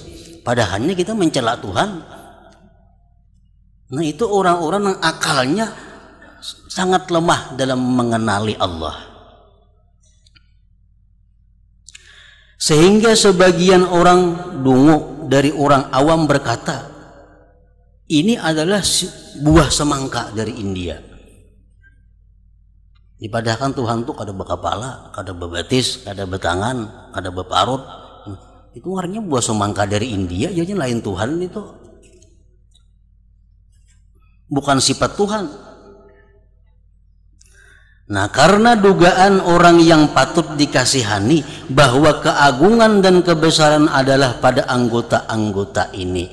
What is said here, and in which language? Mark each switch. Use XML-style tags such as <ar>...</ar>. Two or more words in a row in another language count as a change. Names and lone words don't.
<id>Padahalnya kita mencela Tuhan. Nah, itu orang-orang yang akalnya sangat lemah dalam mengenali Allah. Sehingga sebagian orang dungu dari orang awam berkata, ini adalah buah semangka dari India. Padahal Tuhan tuh</id> <bjn>kada berkepala, kada bebatis, kada bertangan, kada berparut.</bjn> <id>Itu artinya buah semangka dari India, jadi lain Tuhan itu. Bukan sifat Tuhan. Nah, karena dugaan orang yang patut dikasihani bahwa keagungan dan kebesaran adalah pada anggota-anggota ini.</id>